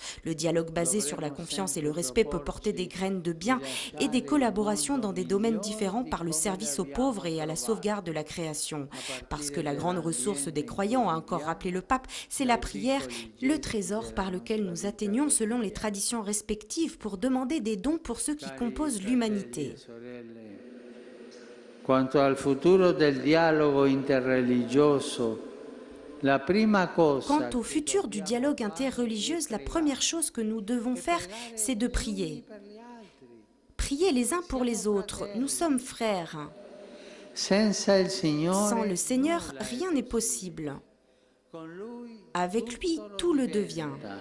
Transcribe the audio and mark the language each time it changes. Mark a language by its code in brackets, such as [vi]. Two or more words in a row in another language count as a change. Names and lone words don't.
[fr] Le dialogue basé sur la confiance et le respect peut porter des graines de bien et des collaborations dans des domaines différents par le service aux pauvres et à la sauvegarde de la création. Parce que la grande ressource des croyants, a encore rappelé le pape, c'est la prière, le trésor par lequel nous atteignons selon les traditions respectives pour demander des dons pour ceux qui composent l'humanité. [it] Quanto al futuro del dialogo interreligioso, la prima cosa. [fr] Quant au futur du dialogue interreligieux, la première chose que nous devons faire, c'est de prier. Prier les uns pour les autres. Nous sommes frères. Sans le Seigneur, rien n'est possible. Avec lui, tout le devient.